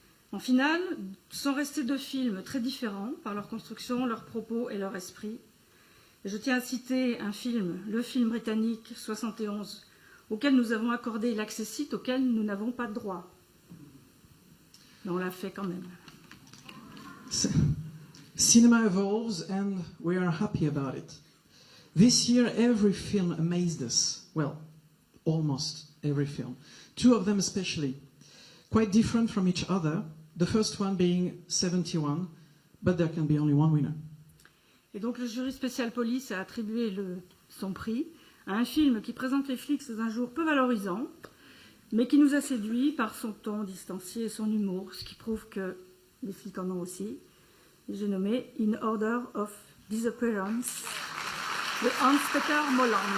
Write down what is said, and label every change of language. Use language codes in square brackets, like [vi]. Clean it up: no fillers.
[fr] En finale, sont restés 2 films très différents par leur construction, leur propos et leur esprit. Et je tiens à citer un film, le film britannique 71, auquel nous avons accordé l'accessite, auquel nous n'avons pas de droit. Mais on l'a fait quand même. [en] Cinema evolves and we are happy about it. This year every film amazed us. Well, almost every film. 2 of them especially. Quite different from each other. The first one being 71, but there can be only one winner. [fr] Et donc le jury spécial police a attribué son prix à un film qui présente les flics sous un jour peu valorisant, mais qui nous a séduits par son ton distancié et son humour, ce qui prouve que les flics en ont aussi. J'ai nommé In Order of Disappearance de Hans-Peter Molland.